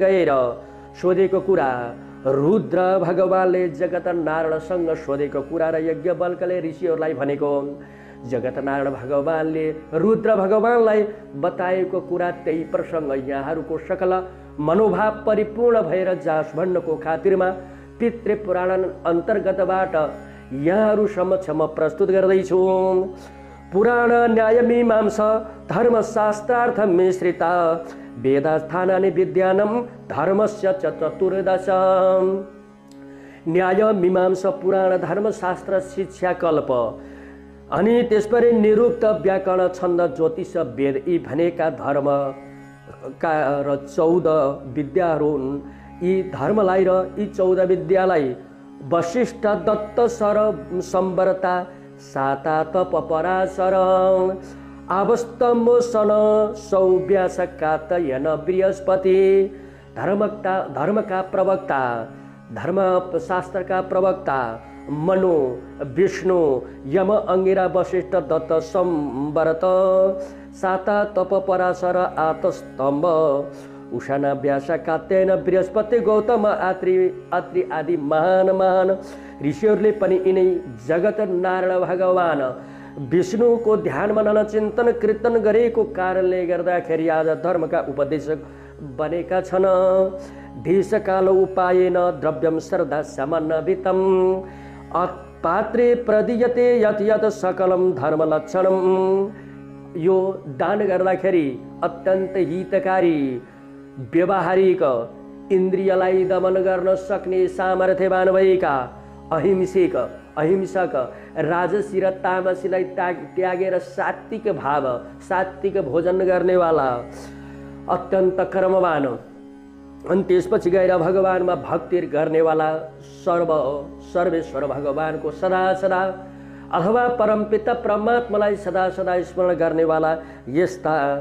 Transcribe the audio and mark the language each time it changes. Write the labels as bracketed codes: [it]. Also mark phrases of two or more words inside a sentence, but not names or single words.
[ne] गएर सोधेको कुरा, रुद्र भगवानले जगत नारायणसँग सोधेको कुरा र यज्ञ बल्कले ऋषिहरूलाई भनेको, जगत नारायण भगवानले रुद्र भगवानलाई बताएको कुरा, त्यही प्रसङ्ग यहाँहरूको सकल मनोभाव परिपूर्ण भएर जास भन्नको खातिरमा पितृपुराण अन्तर्गतबाट यहाँहरू समक्षमा प्रस्तुत गर्दैछु। [sa] पुराण न्याय मीमांसा धर्मशास्त्रार्थ मिश्रिता, वेदास्थानानि विद्यानं धर्मस्य च चतुर्दश। [ne] न्याय मीमांसा पुराण धर्मशास्त्र शिक्षा कल्प, अनि त्यसपछि निरुक्त व्याकरण छन्द ज्योतिष वेद यी भनेका धर्मका र 14 विद्याहरू हुन्। यी धर्मलाई र यी 14 विद्यालाई वशिष्ठ दत्त सर सम्बरता साता तप पराशर आवस्थमोसन सौव्यासकातयन बृहस्पति। धर्मका प्रवक्ता, धर्मशास्त्रका प्रवक्ता मनु, विष्णु, यम, अंगिरा, वशिष्ठ, दत्त, संवरत, साता तप पराशर, आतस्तम्भ, उषाना, व्यास, कात्यायन, बृहस्पति, गौतम, अत्रि आदि महान ऋषिहरूले पनि यिनै जगत नारायण भगवान विष्णुको ध्यान मनन चिन्तन कीर्तन गरेको कारणले गर्दाखेरि आज धर्मका उपदेशक बनेका छन्। [sa] देशकाल उपायेन द्रव्यम श्रद्धा समन्वितम पात्रे प्रदीयते यत् यत् सकलम धर्म लक्षणम। [ne] यो दान गर्दाखेरि अत्यन्त हितकारी, व्यवहारिक, इन्द्रियलाई दमन गर्न सक्ने सामर्थ्यवान भएका अहिंसक राजसी र तामसीलाई त्यागेर सात्विक भाव, सात्विक भोजन गर्नेवाला, अत्यन्त कर्मवान, अनि त्यसपछि गएर भगवानमा भक्ति गर्नेवाला, सर्वेश्वर भगवानको सदा सदा अथवा परमपिता परमात्मालाई सदा सदा स्मरण गर्नेवाला यस्ता